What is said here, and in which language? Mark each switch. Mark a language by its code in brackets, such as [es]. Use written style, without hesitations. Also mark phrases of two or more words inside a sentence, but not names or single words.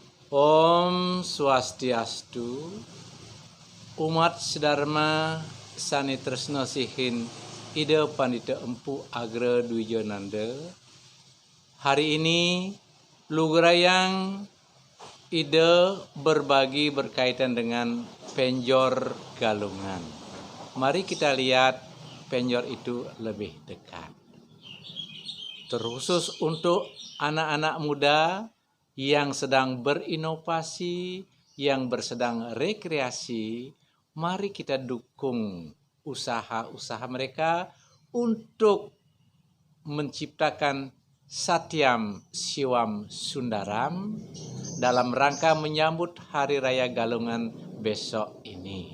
[ban] Om Swastiastu, umat sedharma sani tresna sihin Ida Pandita Empu Agra Dwijananda. [id] Hari ini [ban] Lugrayang Ida [id] berbagi berkaitan dengan penjor galungan. Mari kita lihat penjor itu lebih dekat. Terkhusus untuk anak-anak muda yang sedang berinovasi, yang bersedang rekreasi, mari kita dukung usaha-usaha mereka untuk menciptakan [sa] Satyam Siwam Sundaram [id] dalam rangka menyambut Hari Raya Galungan besok ini.